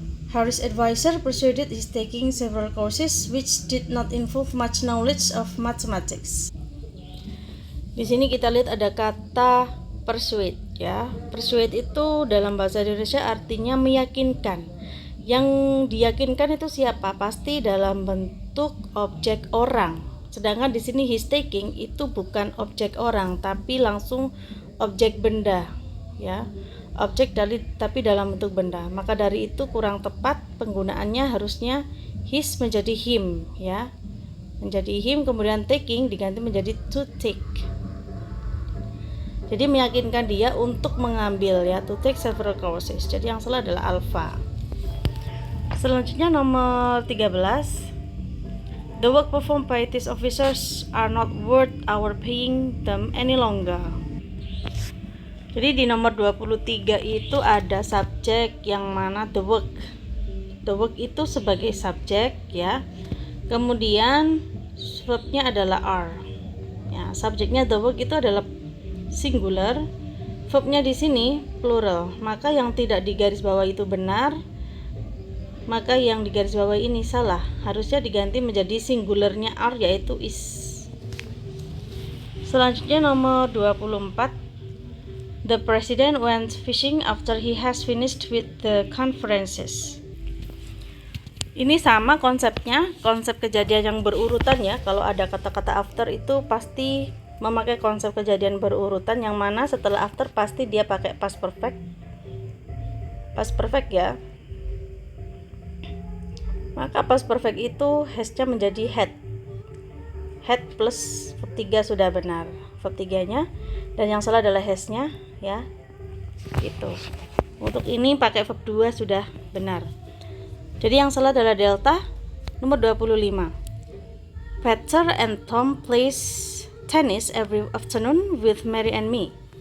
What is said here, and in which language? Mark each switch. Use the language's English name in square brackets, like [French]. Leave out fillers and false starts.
[English] Harry's advisor persuaded his taking several courses which did not involve much knowledge of mathematics. [Indonesian] Di sini kita lihat ada kata persuade ya. Persuade itu dalam bahasa Indonesia artinya meyakinkan. Yang diyakinkan itu siapa? Pasti dalam bentuk objek orang. Sedangkan di sini his taking itu bukan objek orang, tapi langsung objek benda, ya. Objek tapi dalam bentuk benda. Maka dari itu kurang tepat penggunaannya, harusnya his menjadi him, ya. Menjadi him, kemudian taking diganti menjadi to take. Jadi meyakinkan dia untuk mengambil ya, [English] to take several courses. [Indonesian] Jadi yang salah adalah alpha. Selanjutnya nomor 13. [English] The work performed by these officers are not worth our paying them any longer. [Indonesian] Jadi di nomor 23 itu ada subjek yang mana the work. The work itu sebagai subjek ya. Kemudian verbnya adalah are. Ya, subjeknya the work itu adalah singular. Verbnya di sini plural. Maka yang tidak digarisbawahi itu benar. Maka yang digarisbawahi ini salah. Harusnya diganti menjadi singularnya are, yaitu is. Selanjutnya nomor 24. [English] The president went fishing after he has finished with the conferences. [Indonesian] Ini sama konsepnya, konsep kejadian yang berurutan ya. Kalau ada kata-kata after itu pasti memakai konsep kejadian berurutan, yang mana setelah after pasti dia pakai past perfect. Past perfect ya. Maka past perfect itu has-nya menjadi had. Had plus verb 3 sudah benar. Verb 3-nya, dan yang salah adalah has-nya ya. Itu. Untuk ini pakai verb 2 sudah benar. Jadi yang salah adalah delta. Nomor 25. [English] Peter and Tom plays tennis every afternoon with Mary and me.